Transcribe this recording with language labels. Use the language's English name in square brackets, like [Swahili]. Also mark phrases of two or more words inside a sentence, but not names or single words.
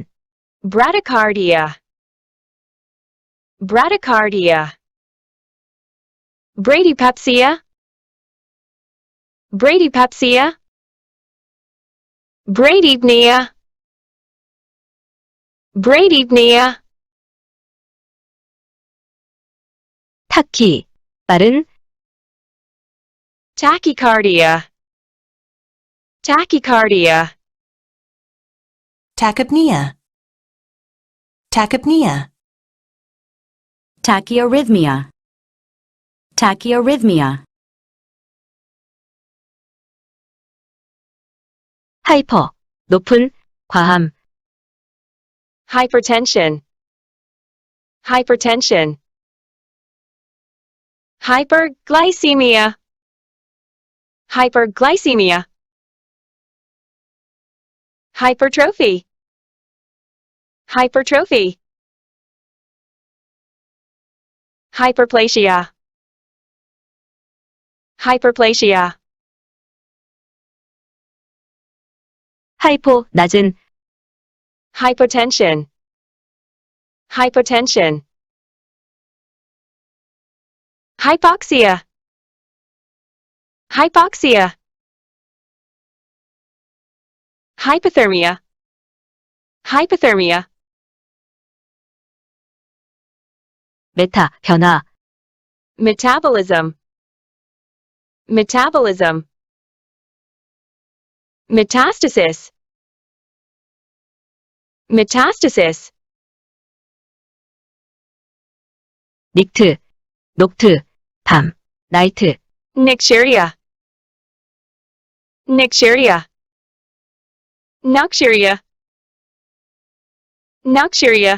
[English] bradycardia, bradycardia, bradypepsia, bradypepsia, bradypnea, bradypnea, [Korean] 타키, 빠른, [English] tachycardia, tachycardia, tachypnea, tachypnea, Tachyarrhythmia. Tachyarrhythmia. [Korean] 하이퍼, 높은, 과함, [English] hypertension, hypertension, hyperglycemia, hyperglycemia, hypertrophy, hypertrophy, hyperplasia, hyperplasia, [Korean] 하이포, 낮은, [English] hypotension, hypotension, hypoxia, hypoxia, hypothermia, hypothermia, [Korean] 메타, 변화, [English] metabolism, metabolism, metastasis, metastasis, [Korean] 닉트, 녹트, 밤, 나이트, [English] Nixuria, Nixuria, Noxuria, Noxuria,